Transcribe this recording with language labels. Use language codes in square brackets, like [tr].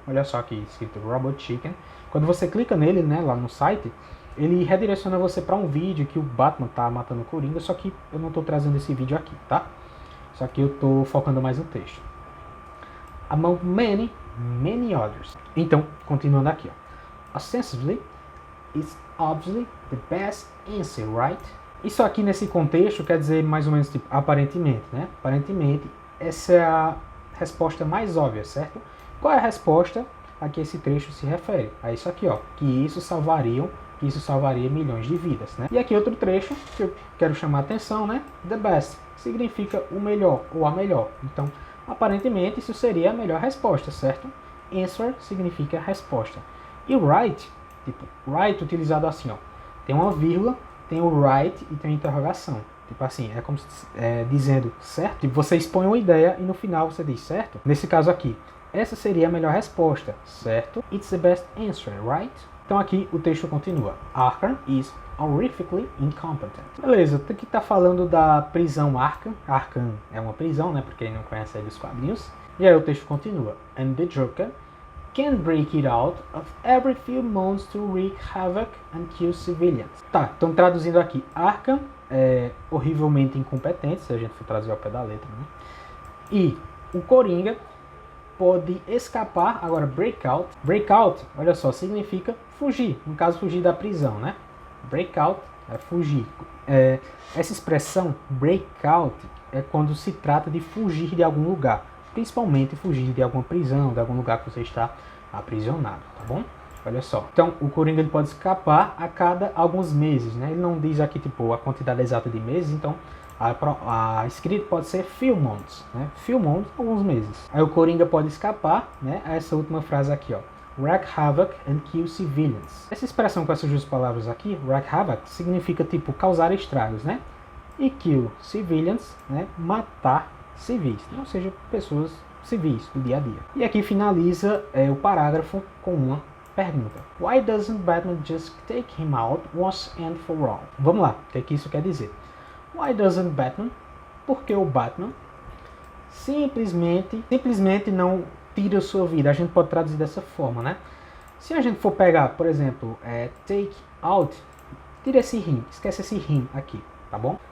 [pt] Olha só aqui, escrito Robot Chicken. Quando você clica nele, né, lá no site, ele redireciona você para um vídeo que o Batman tá matando o Coringa, só que eu não estou trazendo esse vídeo aqui, tá? Só que eu estou focando mais no texto. [en] Among many others. [pt] Então, continuando aqui, ó. [en] Ostensibly, it's obviously the best answer, right? [pt] Isso aqui nesse contexto quer dizer mais ou menos tipo, aparentemente, né? Aparentemente, essa é a resposta mais óbvia, certo? Qual é a resposta a que esse trecho se refere? É isso aqui, ó, que isso salvaria milhões de vidas, né? E aqui outro trecho que eu quero chamar a atenção, né? The best significa o melhor ou a melhor. Então, aparentemente, isso seria a melhor resposta, certo? Answer significa resposta. E right, tipo, right utilizado assim, ó, tem uma vírgula, tem o right e tem a interrogação. Tipo assim, é como se, dizendo certo. Tipo, você expõe uma ideia e no final você diz certo. Nesse caso aqui, essa seria a melhor resposta, certo? [en] It's the best answer, right? [pt] Então aqui o texto continua. [en] Arkham is horrifically incompetent. [pt] Beleza, aqui tá falando da prisão Arkham. Arkham é uma prisão, né? Pra quem não conhece aí dos quadrinhos. E aí o texto continua. [en] And the Joker can break it out of every few months to wreak havoc and kill civilians. [pt] Tá, então traduzindo aqui, Arkham é horrivelmente incompetente, se a gente for traduzir ao pé da letra, né? E o Coringa pode escapar, agora breakout, olha só, significa fugir, no caso fugir da prisão, né? Breakout é fugir. Essa expressão breakout é quando se trata de fugir de algum lugar, principalmente fugir de alguma prisão, de algum lugar que você está aprisionado, tá bom? Olha só. Então, o Coringa ele pode escapar a cada alguns meses, né? Ele não diz aqui, tipo, a quantidade exata de meses, então a escrita pode ser few months, né? Few months, alguns meses. Aí o Coringa pode escapar, né? A essa última frase aqui, ó. [en] Wreak havoc and kill civilians. [pt] Essa expressão com essas duas palavras aqui, wreak havoc, significa, tipo, causar estragos, né? E kill civilians, né? Matar civis, ou seja, pessoas civis do dia a dia. E aqui finaliza o parágrafo com uma pergunta. [en] Why doesn't Batman just take him out once and for all? [pt] Vamos lá, o que é que isso quer dizer? [en] Why doesn't Batman? [pt] Porque o Batman simplesmente não tira a sua vida. A gente pode traduzir dessa forma, né? Se a gente for pegar, por exemplo, take out, tira esse him, esquece esse him aqui, tá bom?